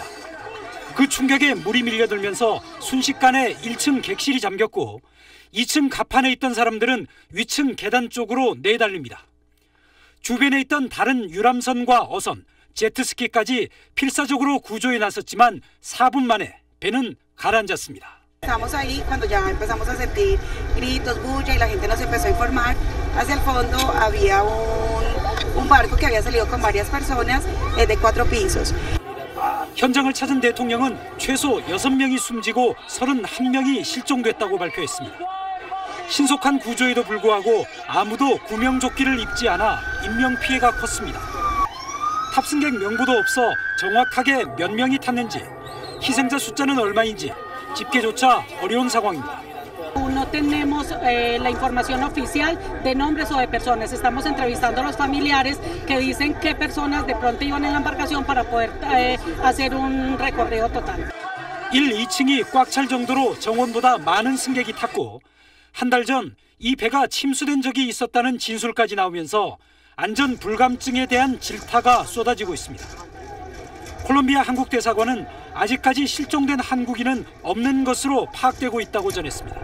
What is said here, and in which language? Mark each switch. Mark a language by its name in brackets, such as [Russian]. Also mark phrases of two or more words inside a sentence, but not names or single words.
[Korean] 그 충격에 물이 밀려들면서 순식간에 1층 객실이 잠겼고 2층 갑판에 있던 사람들은 위층 계단 쪽으로 내달립니다. 주변에 있던 다른 유람선과 어선, 제트스키까지 필사적으로 구조에 나섰지만 4분 만에 배는 가라앉았습니다. [Spanish] Estamos ahí cuando ya empezamos a sentir gritos, bulla y la gente nos empezó a informar. Hacia el fondo había un barco que había salido con varias personas de 4 pisos. [Korean] 현장을 찾은 대통령은 최소 6명이 숨지고 31명이 실종됐다고 발표했습니다. 신속한 구조에도 불구하고 아무도 구명조끼를 입지 않아 인명피해가 컸습니다. 탑승객 명부도 없어 정확하게 몇 명이 탔는지, 희생자 숫자는 얼마인지 집계조차 어려운 상황입니다. [Spanish] No tenemos la información oficial de nombres o de personas. Estamos entrevistando a los familiares que dicen qué personas de pronto iban en la embarcación para poder hacer un recorrido total. 1, [Korean] 2층이 꽉 찰 정도로 정원보다 많은 승객이 탔고 한 달 전 이 배가 침수된 적이 있었다는 진술까지 나오면서 안전 불감증에 대한 질타가 쏟아지고 있습니다. 콜롬비아 한국대사관은 아직까지 실종된 한국인은 없는 것으로 파악되고 있다고 전했습니다.